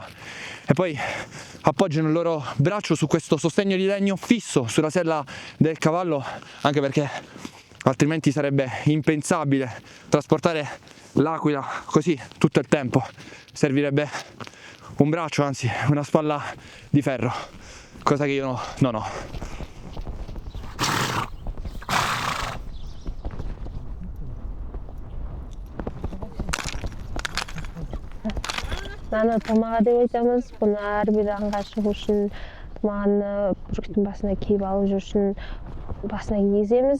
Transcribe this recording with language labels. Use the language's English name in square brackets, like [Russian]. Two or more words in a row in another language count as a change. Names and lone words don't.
[Italian] E poi appoggiano il loro braccio su questo sostegno di legno fisso sulla sella del cavallo, anche perché altrimenti sarebbe impensabile trasportare l'aquila così tutto il tempo. Servirebbe un braccio, anzi una spalla di ferro, cosa che io non ho. [Kazakh] Наны томаға деп айтамыз. Бұны әрбір аңға шығу үшін томағаны бүркіттің басына киіп алып жүрушін басына кигіземіз.